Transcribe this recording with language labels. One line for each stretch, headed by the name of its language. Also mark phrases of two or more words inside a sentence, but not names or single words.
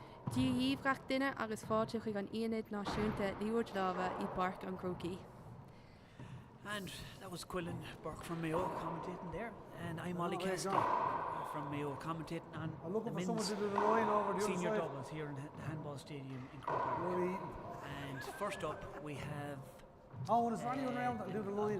Irish: Díomh gach duine agus fáilte chuig an Aonad Náisiúnta Liathróid Láimhe I Barc an Corcaigh.
English: And that was Quillen Burke from Mayo commentating there. And I'm Ollie there you Cassidy go. from Mayo commentating on I'm looking the for someone men's to do the line over the other senior side. doubles here in the handball stadium in Cork. Really? And first up we have Owen, is there anyone around that will do the line?